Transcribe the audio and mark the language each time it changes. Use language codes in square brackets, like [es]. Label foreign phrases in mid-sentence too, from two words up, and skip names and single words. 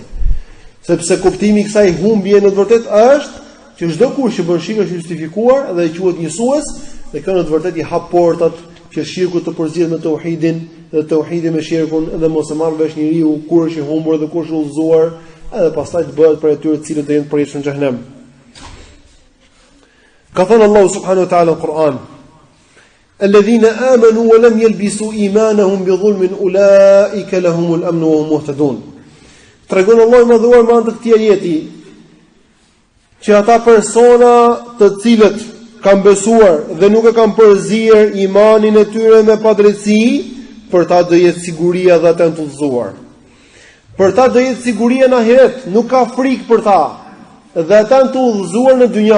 [sq] Sepse kuptimi i kësaj humbje në të vërtetë është që çdo kush që bën shirk është justifikuar dhe quhet njësues, dhe kjo në të vërtetë i hap portat që shirku të përzihet me tauhidin dhe tauhidi me shirkun, dhe mos e marr vesh njeriu kur është i humbur dhe kur është i udhëzuar, edhe pastaj të bëhet për atyre të cilët do jenë të përjetshëm në xhenem. Ka thënë Allahu [ar] سبحانه وتعالى [sq] në Kur'an: [ar] "الذين آمنوا ولم يلبسوا إيمانهم بظلم أولئك لهم الأمن وهم مهتدون." [sq] Tregon Allahu më dhuar me anë të këtij ajeti që ata persona të cilët kanë besuar dhe nuk e kanë përzier imanin e tyre me padrejti, për ta do jetë siguria dhe ata janë të udhëzuar. Për ta do jetë siguria në ahiret, nuk ka frikë për ta, dhe ata janë të udhëzuar në dynja.